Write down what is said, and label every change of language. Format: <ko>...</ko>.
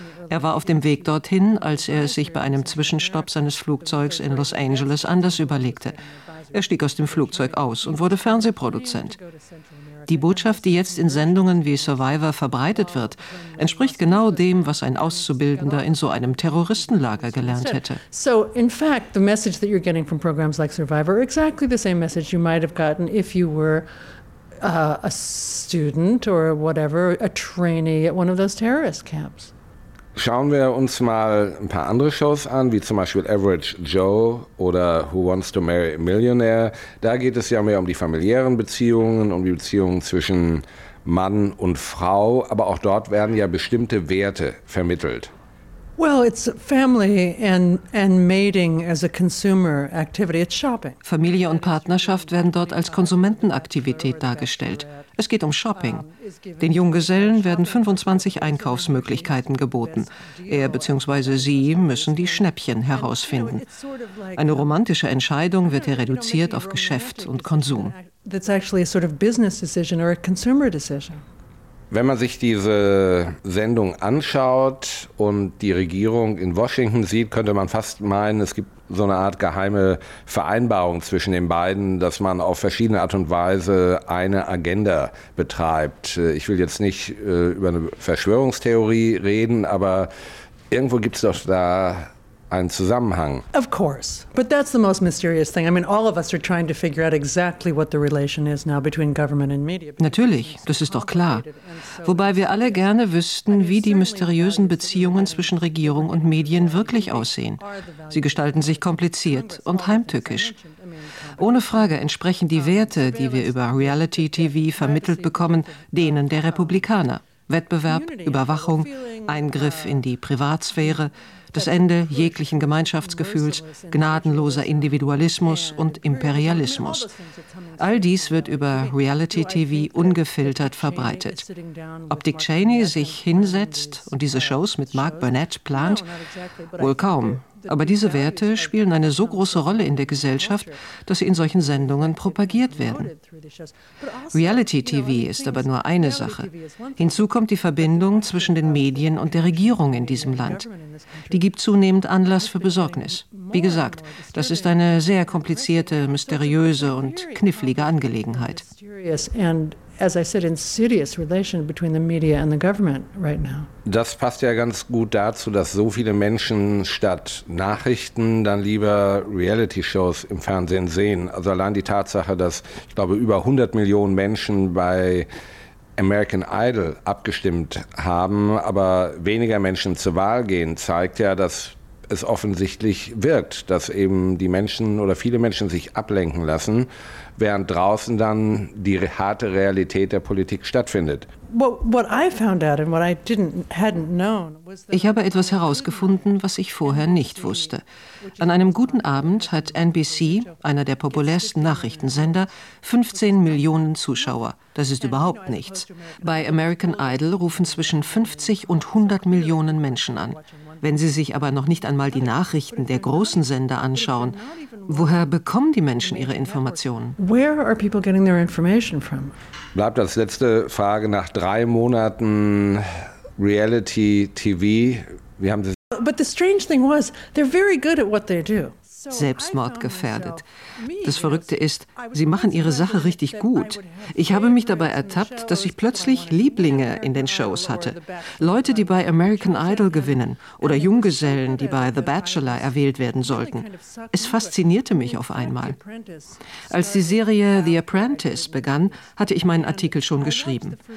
<de>Er war auf dem Weg dorthin, als er es sich bei einem Zwischenstopp seines Flugzeugs in Los Angeles anders überlegte. Er stieg aus dem Flugzeug aus und wurde Fernsehproduzent. Die Botschaft, die jetzt in Sendungen wie Survivor verbreitet wird, entspricht genau dem, was ein Auszubildender in so einem Terroristenlager gelernt hätte.</de> <en>So in fact, the message that you're getting from programs like Survivor are exactly the same message you might have gotten if you were a student or whatever, a trainee at one of those terrorist camps.</en> <de>Schauen wir uns mal ein paar andere Shows an, wie zum Beispiel Average Joe oder Who Wants to Marry a Millionaire. Da geht es ja mehr um die familiären Beziehungen, um die Beziehungen zwischen Mann und Frau. Aber auch dort werden ja bestimmte Werte vermittelt.</de> <en>Well, it's family and mating as a consumer activity. It's shopping.</en> <de>Familie und Partnerschaft werden dort als Konsumentenaktivität dargestellt. Es geht um Shopping. Den Junggesellen werden 25 Einkaufsmöglichkeiten geboten. Er bzw. sie müssen die Schnäppchen herausfinden. Eine romantische Entscheidung wird hier reduziert auf Geschäft und Konsum.</de> <en>That's actually a sort of business decision or a consumer decision.</en> <de>Wenn man sich diese Sendung anschaut und die Regierung in Washington sieht, könnte man fast meinen, es gibt so eine Art geheime Vereinbarung zwischen den beiden, dass man auf verschiedene Art und Weise eine Agenda betreibt. Ich will jetzt nicht über eine Verschwörungstheorie reden, aber irgendwo gibt es doch da einen Zusammenhang.</de> <en>Of course, but that's the most mysterious thing. I mean, all of us are trying to figure out exactly what the relation is now between government and media.</en> <de>Natürlich, das ist doch klar. Wobei wir alle gerne wüssten, wie die mysteriösen Beziehungen zwischen Regierung und Medien wirklich aussehen. Sie gestalten sich kompliziert und heimtückisch. Ohne Frage entsprechen die Werte, die wir über Reality TV vermittelt bekommen, denen der Republikaner. Wettbewerb, Überwachung, Eingriff in die Privatsphäre, das Ende jeglichen Gemeinschaftsgefühls, gnadenloser Individualismus und Imperialismus. All dies wird über Reality TV ungefiltert verbreitet. Ob Dick Cheney sich hinsetzt und diese Shows mit Mark Burnett plant, wohl kaum. Aber diese Werte spielen eine so große Rolle in der Gesellschaft, dass sie in solchen Sendungen propagiert werden. Reality TV ist aber nur eine Sache. Hinzu kommt die Verbindung zwischen den Medien und der Regierung in diesem Land. Die gibt zunehmend Anlass für Besorgnis. Wie gesagt, das ist eine sehr komplizierte, mysteriöse und knifflige Angelegenheit.</de> <en>As I said, insidious relation between the media and the government right now.</en> <de>Das passt ja ganz gut dazu, dass so viele Menschen statt Nachrichten dann lieber Reality-Shows im Fernsehen sehen. Also allein die Tatsache, dass, ich glaube, über 100 Millionen Menschen bei American Idol abgestimmt haben, aber weniger Menschen zur Wahl gehen, zeigt ja, dass es offensichtlich wirkt, dass eben die Menschen oder viele Menschen sich ablenken lassen, während draußen dann die harte Realität der Politik stattfindet. Ich habe etwas herausgefunden, was ich vorher nicht wusste. An einem guten Abend hat NBC, einer der populärsten Nachrichtensender, 15 Millionen Zuschauer. Das ist überhaupt nichts. Bei American Idol rufen zwischen 50 und 100 Millionen Menschen an. Wenn Sie sich aber noch nicht einmal die Nachrichten der großen Sender anschauen, woher bekommen die Menschen ihre Informationen?</de> <en>Where are people getting their information from?</en> <de>Bleibt als letzte Frage nach 3 Monaten Reality TV. Wie haben Sie?</de> <en>But the strange thing was, they're very good at what they do.</en> <de>Selbstmordgefährdet. Das Verrückte ist, sie machen ihre Sache richtig gut. Ich habe mich dabei ertappt, dass ich plötzlich Lieblinge in den Shows hatte. Leute, die bei American Idol gewinnen oder Junggesellen, die bei The Bachelor erwählt werden sollten. Es faszinierte mich auf einmal. Als die Serie The Apprentice begann, hatte ich meinen Artikel schon geschrieben.</de>